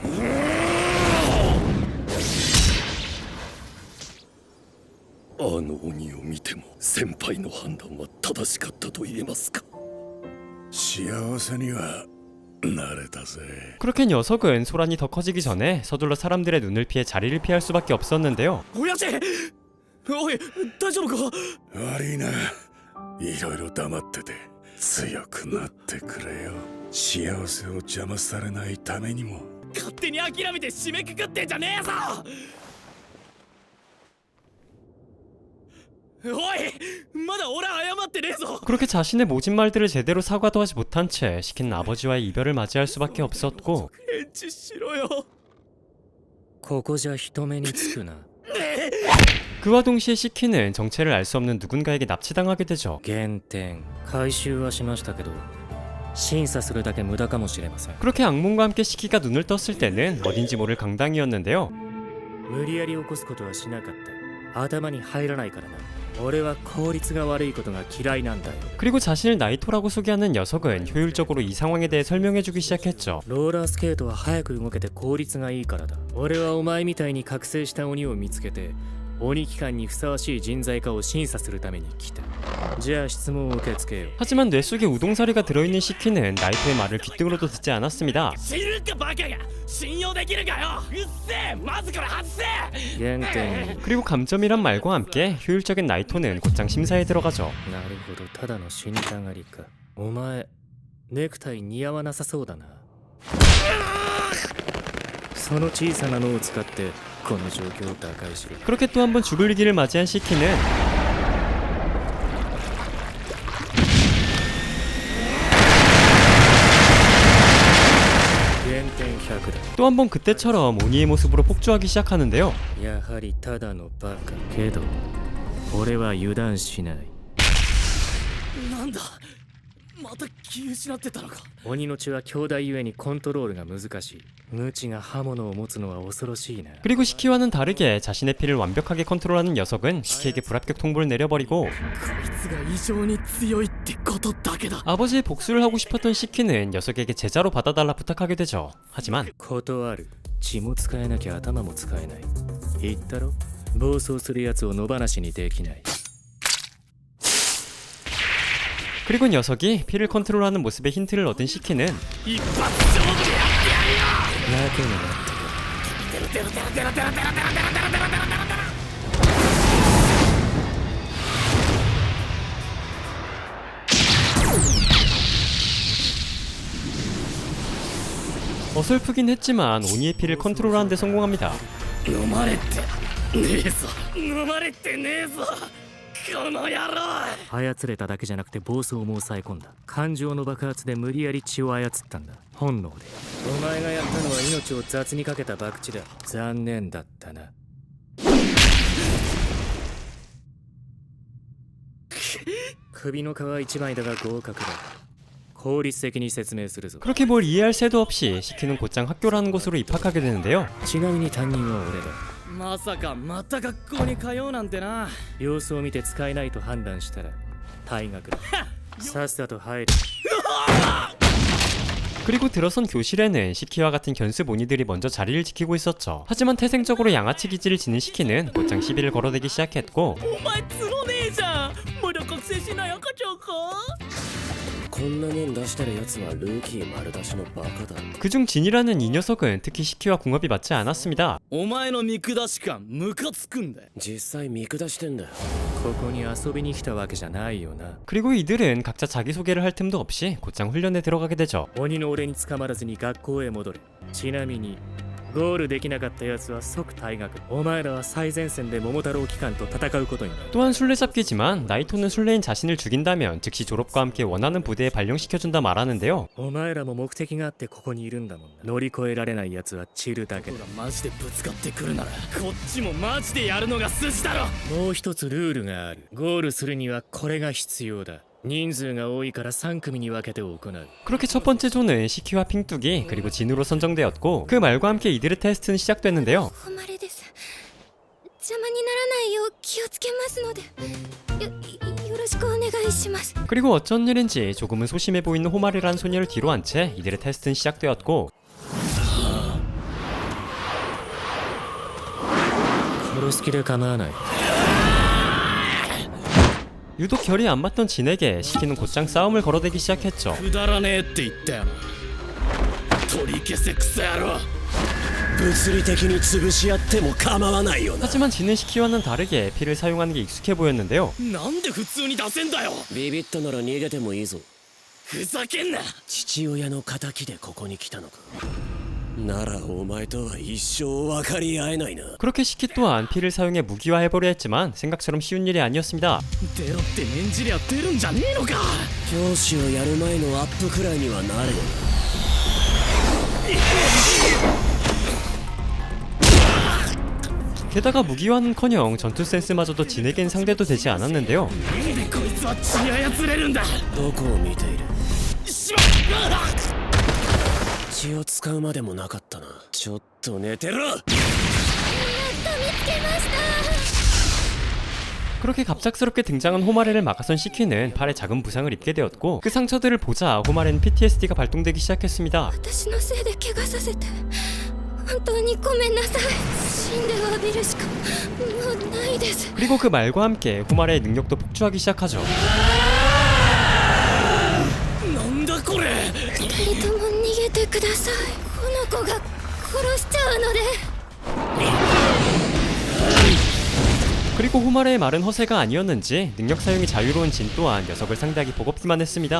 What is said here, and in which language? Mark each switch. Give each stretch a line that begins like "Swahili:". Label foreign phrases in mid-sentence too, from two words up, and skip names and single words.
Japanese: あの鬼を見ても先輩の判断は正しかったと言えますか。幸せにはなれたぜ。
Korean: 그렇게 녀석은 소란이 더 커지기 전에 서둘러 사람들의 눈을 피해 자리를 피할 수밖에 없었는데요.
Japanese: 親父、おい、大丈夫か。悪いな。いろいろ黙ってて強くなってくれよ。幸せを邪魔されないためにも。勝手に諦めて締めくくってんじゃねえぞ。
Korean: 그렇게 자신의 모진 말들을 제대로 사과도 하지 못한 채 시키는 아버지와의 이별을 맞이할 수밖에 없었고,
Japanese: ここじゃ人目につくな。
Korean: 그와 동시에 시키는 정체를 알 수 없는 누군가에게 납치당하게 되죠.
Japanese: 減点回収はしましたけど審査するだけ無駄かもしれません。
Korean: 그렇게 악몽과 함께 시키가 눈을 떴을 때는 어딘지 모를 강당이었는데요.
Japanese: 無理やり起こすことはしなかった。頭に入らないからな。俺は効率が悪いことが嫌いなんだよ。
Korean: 그리고 자신을 나이토라고 소개하는 녀석은 효율적으로 이 상황에 대해 설명해주기 시작했죠.
Japanese: ローラースケートは早く動けて効率がいいからだ。俺はお前みたいに覚醒した鬼を見つけて鬼機関にふさわしい人材かを審査するために来た。じゃあ質問を受け付けよう。
Korean: 하지만 뇌 속에 우동사리가 들어있는 시키는 나이토의 말을 귓등으로도 듣지 않았습니다.
Japanese: 原点に
Korean: 그리고 감점이란 말과 함께 효율적인 나이토는 곧장 심사에 들어가죠.
Japanese: なるほど、ただの死にたがりか。お前ネクタイ似合わなさそうだな。その小さなのを使ってこの状況を打開しろ。
Korean: 그렇게 또 한 번 죽을 위기를 맞이한 시키는 또 한 번 그때처럼 오니의 모습으로 폭주하기 시작하는데요.
Japanese: やはりただのバカ。けど俺は油断しない。なんだまた気失ってたのか。鬼の血は兄弟ゆえにコントロールが難しい。無知が刃物を持つのは恐ろしいな。
Korean: 그리고 시키와는 다르게 자신의 피를 완벽하게 컨트롤하는 녀석은 시키에게 불합격 통보를 내려버리고
Japanese: こいつが異常に強いってことだけだ。
Korean: 아버지의 복수를 하고 싶었던 시키는 녀석에게 제자로 받아달라 부탁하게 되죠. 하지만
Japanese: 断る。血も使えなきゃ頭も使えない。言ったろ、暴走するやつを野放しにできない。
Korean: 그리고 녀석이 피를 컨트롤하는 모습에 힌트를 얻은 시키는
Japanese: 一発勝負でやってやるよ。やけになってくる。テロテロテロテロテロテロテロテロテロテロテロテロテロ
Korean: 어설프긴 했지만 오니의 피를 컨트롤하는 데 성공합니다.
Japanese: 飲まれてねえぞ。飲まれてねえぞ。この野郎。操れただけじゃなくて暴走も抑え込んだ。感情の爆発で無理やり血を操ったんだ。本能で。お前がやったのは命を雑にかけた博打だ。残念だったな。首の皮一枚だが合格だ。効率的に説明するぞ。
Korean: 그렇게 뭘 이해할 새도 없이 시키는 곧장 학교라는 곳으로 입학하게 되는데요.
Japanese: ちなみに担任は俺だ。まさかまた学校に通うなんてな。様子を見て使えないと判断したら退学だ。さっさと入る。
Korean: 그리고 들어선 교실에는 시키와 같은 견습 오니들이 먼저 자리를 지키고 있었죠. 하지만 태생적으로 양아치 기질을 지닌 시키는 곧장 시비를 걸어대기 시작했고
Japanese: お前つろねえじゃん。まだ覚醒しない赤ちゃんか。こんなもん出してるやつはルーキー丸出しのバカだ。
Korean: 그중 진이라는 이 녀석은 특히 시키와 궁합이 맞지 않았습니다.
Japanese: お前の見下し感ムカつくんだよ。実際見下してんだよ。ここに遊びに来たわけじゃないよな。
Korean: 그리고 이들은 각자 자기소개를 할 틈도 없이 곧장 훈련에 들어가게 되죠.
Japanese: 鬼の俺に捕まらずに学校へ戻れ。ちなみにゴールできなかったやつは即退学。お前らは最前線で桃太郎機関と戦うことになる。
Korean: 또한 술래잡기지만 나이토는 술래인 자신을 죽인다면 즉시 졸업과 함께 원하는 부대에 발령시켜준다 말하는데요.
Japanese: お前らも目的があってここにいるんだもんな。乗り越えられないやつは散るだけだ。ほらマジでぶつかってくるならこっちもマジでやるのが筋だろ。もう一つルールがある。ゴールするにはこれが必要だ。人数が多いから3組に分けて行う。
Korean: 그렇게 첫 번째 조는 시키와 핑뚜기 그리고 진으로 선정되었고 그 말과 함께 이들의 테스트는 시작됐는데요.
Japanese: 誉れです。邪魔にならないよう気をつけますのでよろしくお願いします。
Korean: 그리고 어쩐 일인지 조금은 소심해 보이는 호마리라는 소녀를 뒤로 한 채 이들의 테스트는 시작되었고
Japanese: 殺す気で構わない。
Korean: 유독 결이 안 맞던 진에게 시키는 곧장 싸움을 걸어대기 시작했죠.
Japanese: くだらねえって言ったよな。取り消せクソ野郎。物理的に潰し合っても構わないよな。
Korean: 하지만 진은 시키와는 다르게 피를 사용하는 게 익숙해 보였는데요.
Japanese: なんで普通に出せんだよ。ビビったなら逃げてもいいぞ。ふざけんな。父親の仇でここに来たのか。ならお前とは一生分かり合えないな。
Korean: 그렇게 시키 또한 피를 사용해 무기화해보려 했지만 생각처럼 쉬운 일이 아니었습니다.
Japanese: 出ろって念じりゃ出るんじゃねえのか。教師をやる前のアップくらいにはなれよ。
Korean: 게다가 무기화는커녕 전투 센스마저도 진에겐 상대도 되지 않았는데요.
Japanese: なんでこいつは血操れるんだ。どこを見ている。しまっ。血を使うまでもなかったな。ちょっと寝てろ。やっと見つけました。
Korean: 그렇게 갑작스럽게 등장한 호마레를 막아선 시키는 팔에 작은 부상을 입게 되었고 그 상처들을 보자 호마레는 PTSD가 발동되기 시작했습니다.
Japanese: 私のせいで怪我させて本当にごめんなさい。死んで詫びるしかもうないです。
Korean: 그리고 그 말과 함께 호마레의 능력도 폭주하기 시작하죠.
Japanese: なんだこれ。二人とも逃げてください。この子が殺しちゃうので。
Korean: 그리고 호마레의 말은 허세가 아니었는지 능력 사용이 자유로운 진 또한 녀석을 상대하기 버겁기만 했습니다.